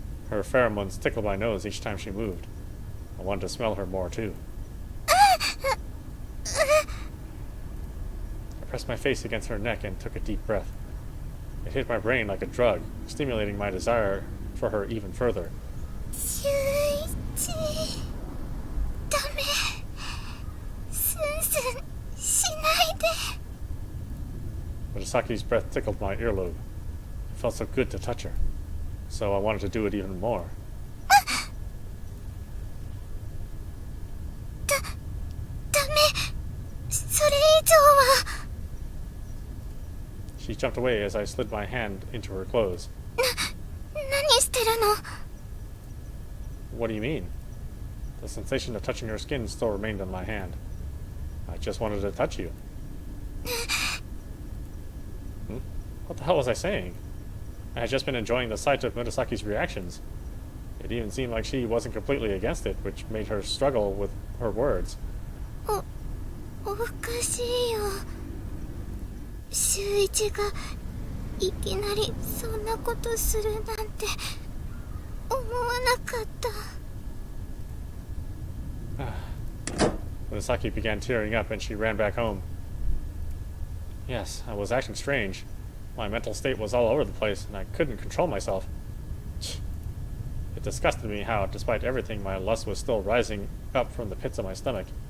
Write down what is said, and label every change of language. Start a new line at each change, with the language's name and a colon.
English: Her pheromones tickled my nose each time she moved. I wanted to smell her more, too. I pressed my face against her neck and took a deep breath. It hit my brain like a drug, stimulating my desire for her even further.
Japanese: 秀一ダメスンスンしないで
English: Murasaki's breath tickled my earlobe. It felt so good to touch her, so I wanted to do it even more.
Japanese: ダメそれ以上は
English: She jumped away as I slid my hand into her clothes.
Japanese: 何してるの
English: What do you mean? The sensation of touching her skin still remained on my hand. I just wanted to touch you. What the hell was I saying? I had just been enjoying the sight of Murasaki's reactions. It even seemed like she wasn't completely against it, which made her struggle with her words.
Japanese: おかしいよ秀一がいきなりそんなことするなんて思わなかった
English: Murasaki began tearing up and she ran back home. Yes, I was acting strange. My mental state was all over the place and I couldn't control myself. It disgusted me how, despite everything, my lust was still rising up from the pits of my stomach.